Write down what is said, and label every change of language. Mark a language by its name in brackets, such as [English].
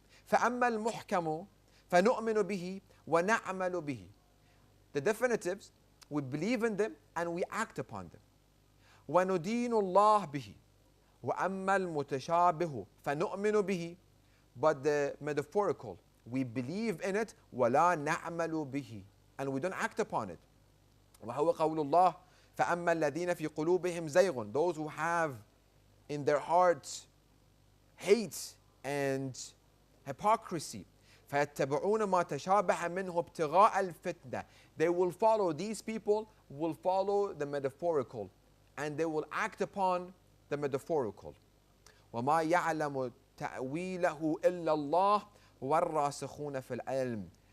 [Arabic] فأما المحكم فنؤمن به ونعمل به. [English] The definitives, we believe in them and we act upon them. [Arabic] وندين الله به. وأما المتشابه فنؤمن به. [English] But the metaphorical, we believe in it [Arabic] ولا نعمل به, [English] and we don't act upon it. [Arabic] وهو قول الله فأما الذين في قلوبهم زيغ. [English] Those who have in their hearts hate and hypocrisy. [Arabic] فيتبعون ما تشابه منه ابتغاء الفتنة. [English] They will follow, these people will follow the metaphorical and they will act upon the metaphorical. [Arabic] وما يعلم تأويله إلا الله والراسخون في العلم.